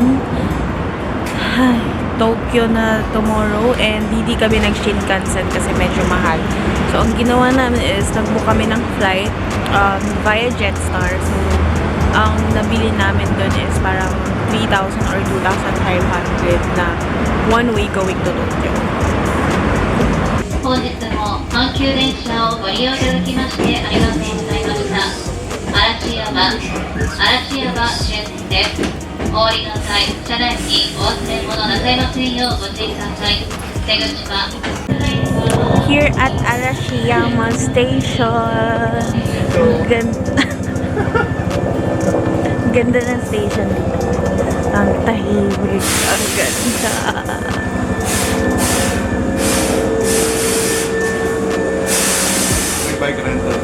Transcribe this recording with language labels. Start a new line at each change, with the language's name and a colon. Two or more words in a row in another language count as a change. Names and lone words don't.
Filipino: Ay,
English: Tokyo na tomorrow
Filipino: and hindi kami nag-Shinkansen kasi medyo mahal. So, ang ginawa namin is nag-book kami ng flight via Jetstar. So, ang nabili namin doon is parang 3,000 or 2,500 na
English: one way going to Tokyo.
Japanese: 本日も阪急電車をご利用いただきましてありがとうございました。嵐山終点です。お降りの際、車内にお忘れ物なさいませんようご注意ください。出口は
English: Here at Arashiyama Station.
Filipino: Ganda ng station dito. Ang tahimik. Ang ganda. May bike rental.